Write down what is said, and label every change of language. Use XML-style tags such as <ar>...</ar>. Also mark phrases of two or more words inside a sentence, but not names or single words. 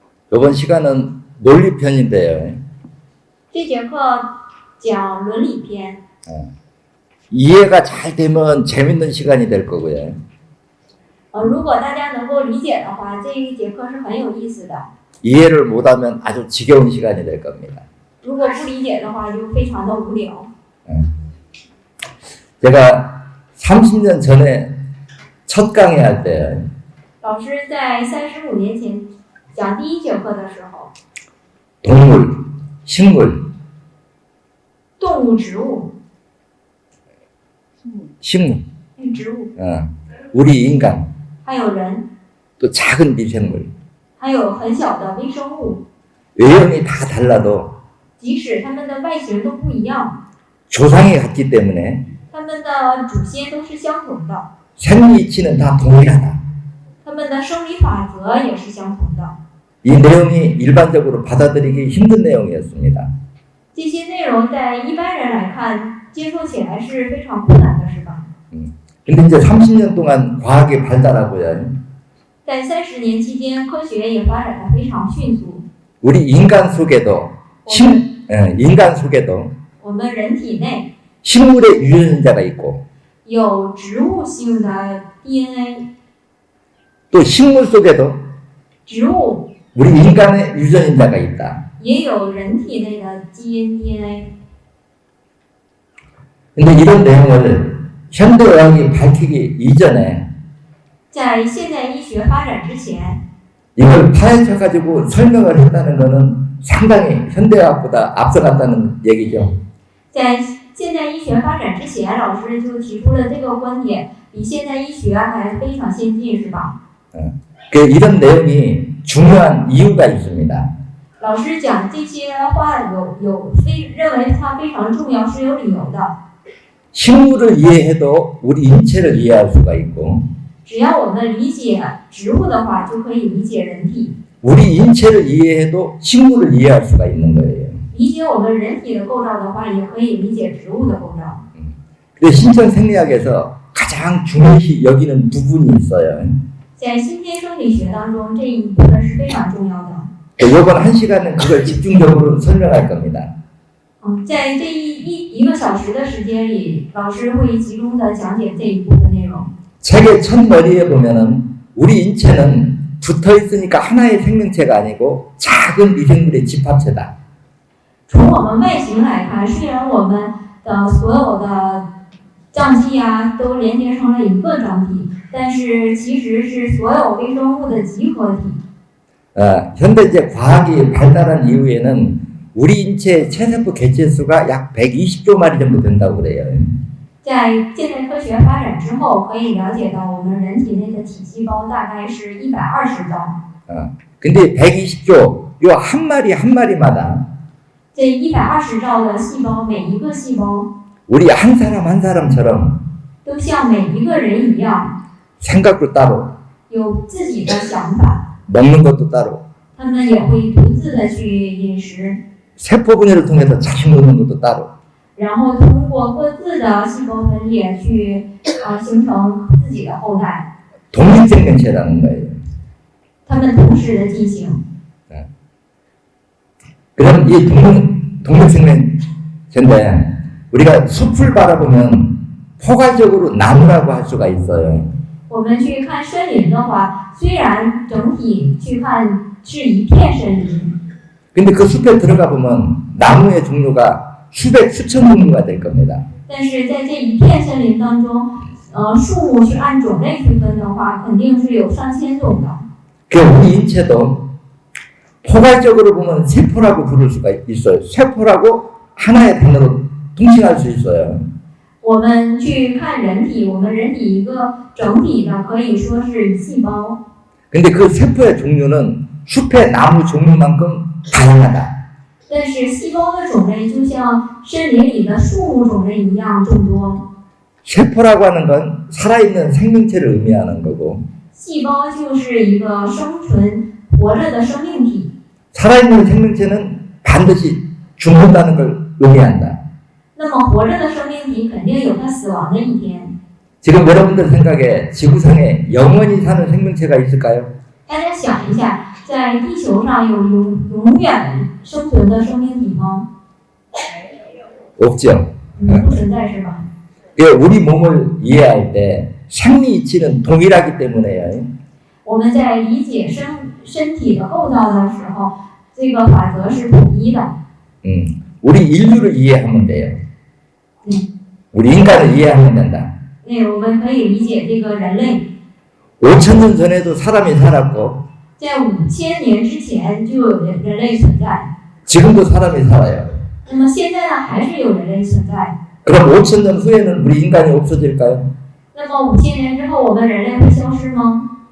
<ko>이번 시간은 논리편인데요.</ko> <zh>这节课讲伦理篇，</zh> <ko>이해가 잘 되면 재밌는 시간이 될 거고요.</ko> <zh>如果大家能够理解的话，这一节课是很有意思的。</zh> <ko>이해를 못하면 아주 지겨운 시간이 될 겁니다.</ko> <zh>如果不理解的话，就非常的无聊。</zh> <ko>제가 30년 전에 첫 강의할 때</ko> <zh>老师在35年前讲第一节课的时候，</zh> <ko>동물, 식물,</ko> <zh>动物、植物、</zh> <ko>식물,</ko> <zh>植物，</zh> <ko>우리 인간,</ko> <zh>还有人，</zh> <ko>또 작은 미생물,</ko> <zh>还有很小的微生物，</zh> <ko>외형이 다 달라도</ko> <zh>即使它们的外形都不一样，</zh> <ko>조상이 같기 때문에</ko> <zh>它们的祖先都是相同的，</zh> <ko>생리이치는 다 동일하다.</ko> <zh>它们的生理法则也是相同的。</zh> <ko>이 내용이 일반적으로 받아들이기 힘든 내용이었습니다.</ko> <zh>这些内容在一般人来看，接受起来是非常困难的，是吧？</zh> <ko>근데 이제 30년 동안 과학이 발달하고요.</ko> <zh>在30年期间，科学也发展得非常迅速。</zh> <ko>우리 인간 속에도 인간 속에도</ko> <zh>我们人体内</zh> <ko>식물의 유전자가 있고</ko> <zh>有植物性的 DNA，</zh> <ko>또 식물 속에도</ko> <zh>植物</zh> <ko>우리 인간의 유전자가 있다.</ko> <zh>也有人体内的基因 DNA。</zh> <ko>근데 이런 내용을 현대의학이 밝히기 이전에</ko> <zh>在现代医学发展之前，</zh> <ko>이걸 파헤쳐가지고 설명을 했다는 것은 상당히 현대의학보다 앞서갔다는 얘기죠.</ko> <zh>在现代医学发展之前，老师就提出了这个观点，比现代医学还非常先进，是吧？</zh> <ko>이런 내용이 중요한 이유가 있습니다.</ko> <zh>老师讲这些话认为它非常重要，是有理由的。</zh> <ko>식물을 이해해도 우리 인체를 이해할 수가 있고</ko> <zh>只要我们理解植物的话，就可以理解人体；</zh> <ko>우리 인체를 이해해도 식물을 이해할 수가 있는 거예요.</ko> <zh>理解我们人体的构造的话，也可以理解植物的构造。</zh> <ko>근데 신천생리학에서 가장 중요시 여기는 부분이 있어요.</ko> <zh>在先天生理学当中，这一部分是非常重要的。</zh> <ko>이번 한 시간은 그걸 집중적으로 설명할 겁니다.</ko> <zh>在这一个小时的时间里，老师会集中的讲解这一部分内容。</zh> <ko>책의 첫 머리에 보면은 우리 인체는 붙어 있으니까 하나의 생명체가 아니고 작은 미생물의 집합체다.</ko> <zh>从我们外形来看，虽然我们的所有的脏器啊都连接成了一个整体，但是其实是所有微生物的集合体。</zh> <ko>현대 이제 과학이 발달한 이후에는 우리 인체의 체세포 개체수가 약 120조 마리 정도 된다고 그래요.</ko> <zh>在现代科学发展之后，可以了解到我们人体内的体细胞大概是120兆。</zh> <ko>근데 120조 요 한 마리 한 마리마다</ko> <zh>这120兆的细胞，每一个细胞</zh> <ko>우리 한 사람 한 사람처럼</ko> <zh>都像每一个人一样，</zh> <ko>생각도 따로</ko> <zh>有自己的想法，</zh> <ko>먹는 것도 따로</ko> <zh>他们也会独自的去饮食，</zh> <ko>세포 분열을 통해서 자식 놓는 것도 따로</ko> <zh>然后通过各自的细胞分裂去形成自己的后代，</zh> <ko>독립생명체라는 거예요.</ko> <zh>他们同时的进行。</zh> <ko>그럼 이 독립생명체인데 우리가 숲을 바라보면 포괄적으로 나무라고 할 수가 있어요.</ko> <zh>我们去看森林的话，虽然整体去看是一片森林，</zh> <ko>근데 그 숲에 들어가 보면 나무의 종류가 수백 수천 종류가 될 겁니다.</ko> <zh>但是在这一片森林当中，树木去按种类区分的话，肯定是有上千种的。</zh> <ko>그 우리 인체도 포괄적으로 보면 세포라고 부를 수가 있어요. 세포라고 하나의 단어로 통칭할 수 있어요.</ko> <zh>我们去看人体，我们人体一个整体的可以说是细胞，</zh> <ko>근데 그 세포의 종류는 숲의 나무 종류만큼 다양하다.</ko> <zh>但是细胞的种类就像森林里的树木种类一样众多。</zh> <ko>세포라고 하는 건 살아있는 생명체를 의미하는 거고</ko> <zh>细胞就是一个生存活着的生命体，</zh> <ko>살아있는 생명체는 반드시 죽는다는 걸 의미한다.</ko> <zh>那么活着的生命体肯定有它死亡的一天。</zh> <ko>지금 여러분들 생각에 지구상에 영원히 사는 생명체가 있을까요?</ko> <zh>大家想一下， 在地球上有永远生存的生命体吗？</zh> <ko>없죠.</ko> <zh>不存在是吧？</zh> <ko>우리 몸을 이해할 때 생리 이치는 동일하기 때문에요.</ko> <zh>我们在理解身体的构造的时候，这个法则是统一的。</zh> <ko>우리 인류를 이해하면 돼요. 우리 인간을 이해하면 된다.</ko> <zh>我们可以理解这个人类。</zh> <ko>5,000년 전에도 사람이 살았고</ko> <zh>在5000年之前就有人类存在，</zh> <ko>지금도 사람이 살아요.</ko> <zh>那么现在呢，还是有人类存在。</zh> <ko>그럼 5,000년 후에는 우리 인간이 없어질까요?</ko> <zh>那么5000年之后，我们人类会消失吗？</zh>